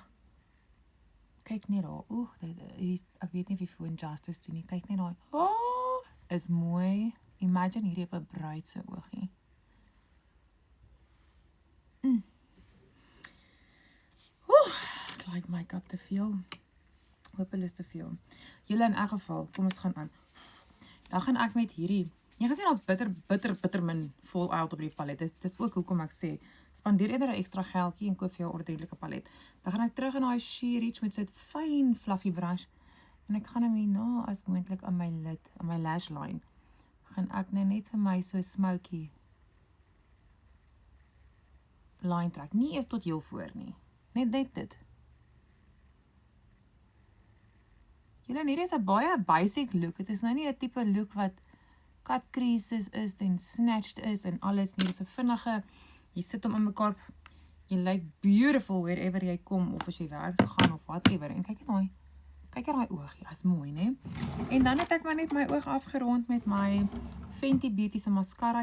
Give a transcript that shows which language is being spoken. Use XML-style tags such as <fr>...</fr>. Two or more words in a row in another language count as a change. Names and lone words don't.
<af>Kyk net daar. Oeh, ek weet nie of die foon justice doen nie. Kyk net daar. Oh, is mooi. Imagine hierdie op 'n bruid se oogie. Ek</af> <en>like make-up</en> <af>te veel. Hopeloos te veel. Julle in elk geval, kom ons gaan aan. Dan gaan ek met hierdie, jy gesien as bitter min Fallout op die palet. Dis ook hoekom ek sê, spandeer eerder 'n ekstra geldjie en koop vir jou 'n ordentlike palet. Dan gaan ek terug in daai</af> <en>sheer reach</en> <af>met so 'n fyn</af> <en>fluffy brush</en> <af>en ek gaan hom hierna as moontlik aan my lid, aan my</af> <en>lash line.</en> <af>Gaan ek nou net vir my so</af> <en>smoky line</en> <af>trek. Nie eers tot heel voor nie. Net dit. Julle, hierdie is 'n baie</af> <en>basic look.</en> <af>Dit is nou nie 'n tipe look wat</af> <en>cut creases</en> <af>is en snatched is en alles nie. Dis 'n vinnige, jy sit hom in mekaar, jy lyk</af> <en>beautiful wherever</en> <af>jy kom, of as jy werk toe gaan of whatever. En kyk hier daai oog, ja, is mooi, né? En dan het ek maar net my oog afgerond met my Fenty Beauty se mascara.</af>